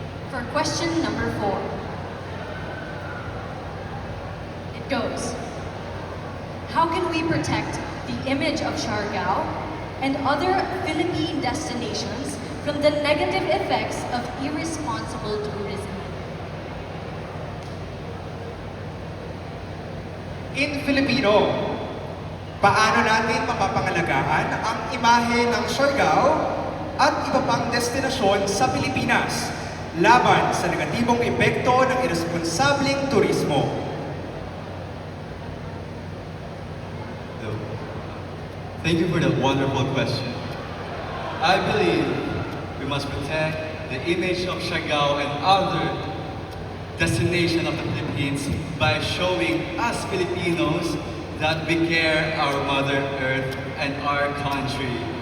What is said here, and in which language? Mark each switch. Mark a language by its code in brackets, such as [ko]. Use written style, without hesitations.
[en] For question number 4, it goes, how can we protect the image of Siargao and other Philippine destinations from the negative effects of irresponsible tourism? In Filipino, [tl] paano natin mapapangalagaan ang imahe ng Siargao at iba pang destinasyon sa Pilipinas laban sa negatibong epekto ng irresponsableng turismo? [en] Thank you for that wonderful question. I believe we must protect the image of Siargao and other destinations of the Philippines by showing us Filipinos that we care our Mother Earth and our country.